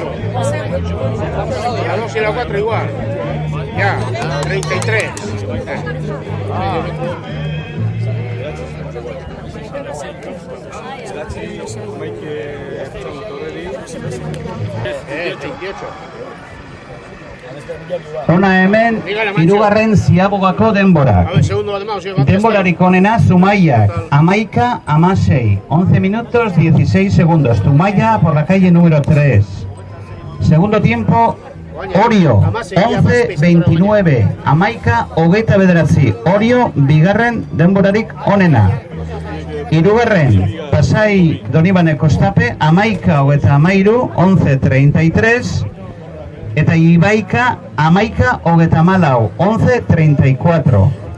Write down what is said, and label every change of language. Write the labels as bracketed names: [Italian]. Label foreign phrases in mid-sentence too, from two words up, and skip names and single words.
[Spanish] Y a 2 y a 4 igual. Ya, 33. [Basque] Hona hemen, hirugarren ziabogako denborak. [Spanish] A ver, segundo además. [Basque] Denborarik onena Zumaiak, 11-16, [Spanish] 11 minutos 16 segundos. Zumaya por la calle número 3. Segundo tiempo, Orio, 11-29, 11-29. [Basque] Orio, bigarren denborarik onena. Hirugarren, Pasai Donibane Kostape, 11-13, 11-33. Eta Ibaika, 11-14, 11-34.